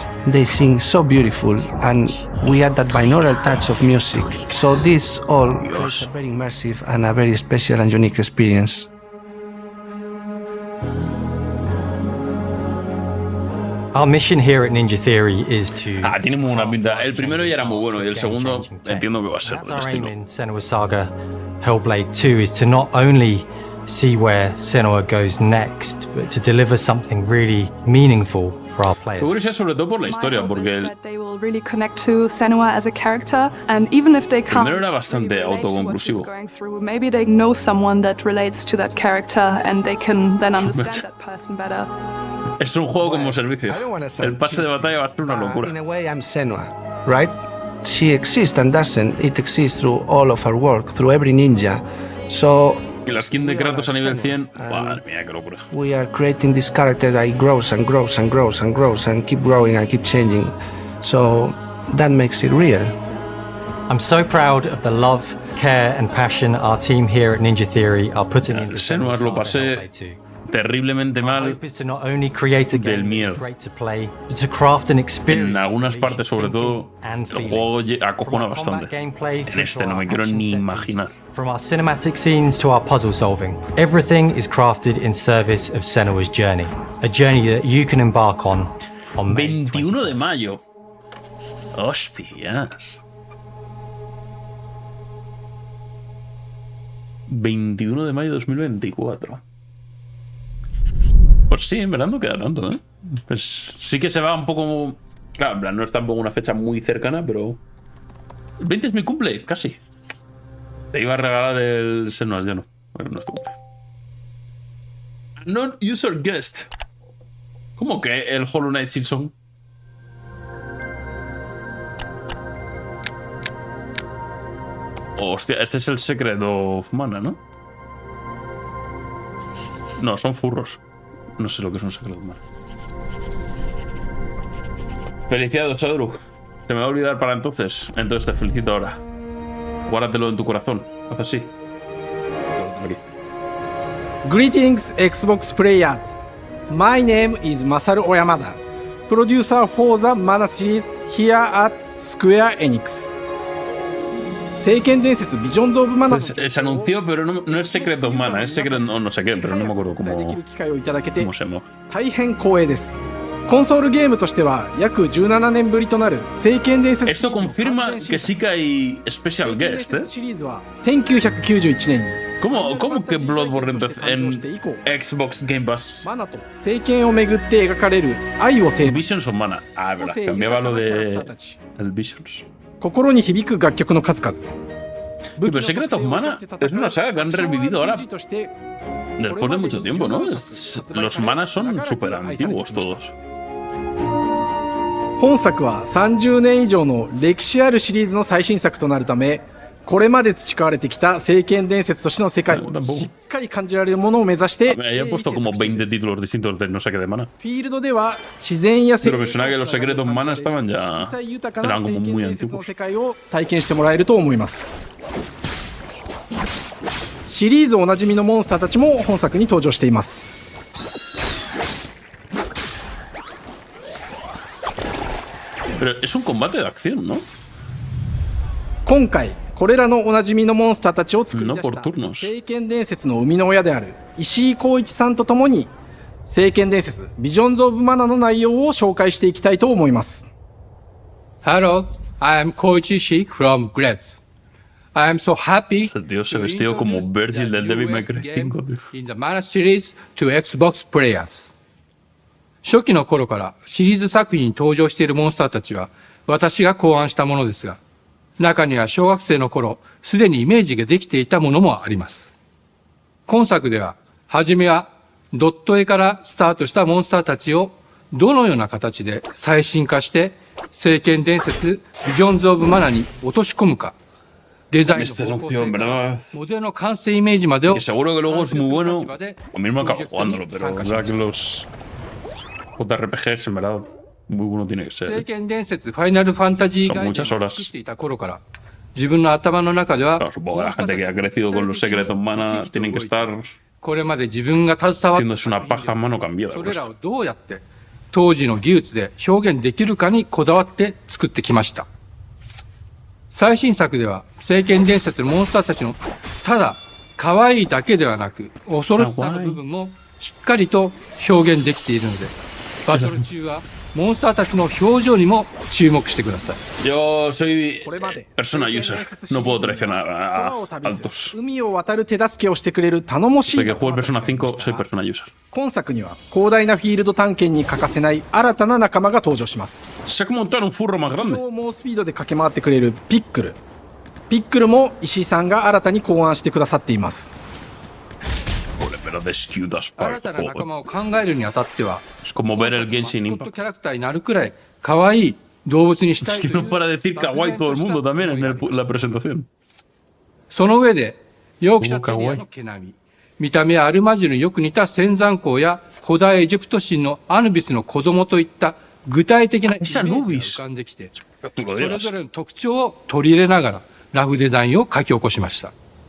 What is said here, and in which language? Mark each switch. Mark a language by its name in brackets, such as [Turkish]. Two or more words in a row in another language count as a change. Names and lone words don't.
[English] They sing so beautiful, and we add that binaural touch of music. So this all creates a very immersive and a very special and unique experience. Our mission here at Ninja Theory is to... [Spanish] Ah, tiene muy buena pinta. El primero ya era muy bueno y el segundo entiendo que va a ser [English] That's [Spanish] del [English] our aim [Spanish] estilo. [English] in Senua's Saga Hellblade 2 is to not only see where Senua goes next, but to deliver something really meaningful for our players. [Spanish] Seguro que sobre todo por la historia, [English] My hope [Spanish] porque [English] is [Spanish] el [English] that they will really connect to Senua as a character, and even if they can't [Spanish] primero era bastante [English] really relate to what she's [Spanish] autoconclusivo. [English] going through, maybe they know someone that relates to that character, and they can then understand that person better. [Spanish] Es un juego como servicio. [English] I don't wanna sound [Spanish] El pase de batalla va a ser una locura. [English] In a way, I'm Senua, right? She exists and doesn't. It exists through all of our work, through every ninja. So [Spanish] Y la skin de Kratos a nivel 100, madre mía, qué locura. [English] we are creating this character that grows and grows and grows and grows and keep growing and keep changing. So that makes it real. I'm so proud of the love, care and passion our team here at Ninja Theory are putting into [Spanish] Senuas lo [English] Saga [Spanish] pasé [English] Hellblade 2. [Spanish] terriblemente [English] Our [Spanish] mal [English] hope is to not only create a [Spanish] del [English] game [Spanish] miedo. [English] that's great to play, but to craft an experience [Spanish] En algunas [English] that leaves [Spanish] partes, [English] you [Spanish] sobre [English] thinking [Spanish] todo, [English] and [Spanish] el [English] feeling. [Spanish] juego acojona [English] From our combat [Spanish] bastante. [English] gameplay [Spanish] En [English] through [Spanish] este [English] to [Spanish] no [English] our [Spanish] me quiero [English] action [Spanish] ni [English] set [Spanish] imaginar. [English] piece, from our cinematic scenes to our puzzle solving, everything is crafted in service of Senua's journey, a journey that you can embark on May [Spanish] 21 de mayo. Hostias. 21 de mayo de 2024. Pues sí, en verdad no queda tanto, ¿eh? Pues sí que se va un poco... Claro, en plan, no es tampoco una fecha muy cercana, pero... El 20 es mi cumple, casi. Te iba a regalar el Senuas, ya no. Bueno, no es tu cumple. [English] Non-user guest. [Spanish] ¿Cómo que el Hollow Knight Silksong? Hostia, este es el Secret of Mana, ¿no? No, son furros. No sé lo que es un Secret of Mana. Felicidades, Adru. Se me va a olvidar para entonces. Entonces te felicito ahora. Guárdatelo en tu corazón. Haz así. Aquí. [English] Greetings, Xbox players. My name is Masaru Oyamada, producer for the Mana series here at Square Enix. [Japanese] 聖剣伝説 Visions of Mana の [Spanish] Se anunció, pero no es Secret of Mana, es Secret o no sé qué, pero no me acuerdo cómo se llama. [Japanese] 大変光栄です。コンソールゲームとしては約17年ぶりとなる聖剣伝説 [Spanish] Esto confirma que sí que hay [English] special guest, [Spanish] ¿eh? [Japanese] シリーズは1991年に [Spanish] ¿Cómo que Bloodborne en Xbox Game Pass? [Japanese] マナと聖剣をめぐって描かれる愛をテーマ [Spanish] Visions o Mana. Ah, es verdad. Cambiaba lo de el Visions. [Japanese] 心に響く楽曲の数々 [Spanish] Pero Secret of Mana es una saga que han revivido ahora después de mucho tiempo, ¿no? Los manas son súper antiguos todos. [Japanese] 本作は30年以上の歴史あるシリーズの最新作となるため、これまで培われてきた聖剣伝説としての世界をしっかり感じられるものを目指して、 [Spanish] He puesto como 20 títulos distintos de no sé qué de Mana. [Japanese] フィールドでは自然や [Spanish] Pero me suena que los Secret of Mana estaban ya. [Japanese] 色彩豊かな [Spanish] Eran [Japanese] 聖 [Spanish] como [Japanese] 剣 [Spanish] muy [Japanese] 伝説の [Spanish] antiguos. [Japanese] 世界を体験してもらえると思います。シリーズおなじみのモンスターたちも本作に登場しています。 [Spanish] Pero es un combate de acción, ¿no? [Japanese] 今回これらのおなじみのモンスターたちを作り出 [Spanish] No por [Japanese] した [Spanish] turnos. [Japanese] 聖剣伝説の生みの親である石井光一さんとともに聖剣伝説ビジョンズ・オブ・マナの内容を紹介していきたいと思います。 [English] Hello, I am Koichi Ishii from Gretz. I am so happy [Spanish] Ese tío se vestió como Virgil del Devil May Cry 5, tío. [English] in the Mana series to Xbox players. [Japanese] 初期の頃からシリーズ作品に登場しているモンスターたちは私が考案したものですが、中には小学生の頃すでにイメージができていたものもあります。今作では、はじめはドット絵からスタートしたモンスターたちをどのような形で最新化して聖剣伝説ビジョンズ・オブ・マナに落とし込むか、デザインの方向性からモデルの完成イメージまでを [Spanish] Que seguro que luego es muy bueno. A mí me acabo jugándolo, pero es verdad que los JRPGs en verdad muy bueno tiene que [Japanese] 聖 [Spanish] ser. [Japanese] 剣伝説ファイナルファンタジーガイドを作っていた頃から自分の頭の中では [Spanish] Claro, supongo que la gente que ha crecido con los Secret of Mana tienen que estar [Japanese] これまで自分が携わった [Spanish] haciéndose una paja a mano cambiada. [Japanese] それらをどうやって当時の技術で表現できるかにこだわって作ってきました。最新作では聖剣伝説のモンスターたちのただ可愛いだけではなく恐ろしさの部分もしっかりと表現できているので、バトル中はモンスターたちの表情にも注目してください。 [Spanish] Yo soy [English] persona user. [Spanish] No puedo traicionar a [Japanese] 空を旅す [Spanish] altos. [Japanese] 海を渡る手助けをしてくれる頼もしい [Spanish] Desde que juego el Persona 5 soy [English] persona user. [Japanese] 今作には広大なフィールド探検に欠かせない新たな仲間が登場します。 [Spanish] Sé cómo montar un furro más grande. [Japanese] 猛スピードで駆け回ってくれるピックル。ピックルも石井さんが新たに考案してくださっています。 [Spanish] Joder, pero descuidas para [Japanese] 新 [Spanish] el [Japanese] たな仲 [Spanish] juego. [Japanese] 間を考えるにあたっては [Spanish] Es como ver el [Japanese] マ [Spanish] Genshin [Japanese] スコット [Spanish] Impact. [Japanese] キャラクターになるくらい可愛い動物にしたい [Spanish] Es [Japanese] と [Spanish] que [Japanese] いう [Spanish] no para decir kawaii todo el mundo también en la presentación. [Japanese] その上でヨークシャテリアの毛並み、見た目はアルマジルによく似た仙山港や古代エジプト神のアヌビスの子供といった具体的なイメージが浮かんできて、それぞれの特徴を取り入れながらラフデザインを書き起こしました。